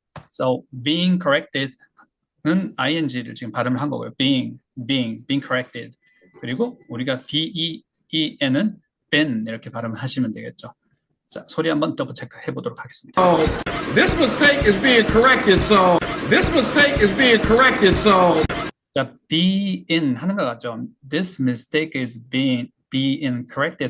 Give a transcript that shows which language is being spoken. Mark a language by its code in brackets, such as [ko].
[ko] So being corrected 는 ing를 지금 발음을 한 거고요. [en] being corrected. [ko] 그리고 우리가 ben은 been 이렇게 발음을 하시면 되겠죠. 자, 소리 한번 더블 체크 해보도록 하겠습니다. [en] this mistake is being corrected. So this mistake is being corrected. So [ko] 자, being 하는 것 같죠? [en] This mistake is being corrected.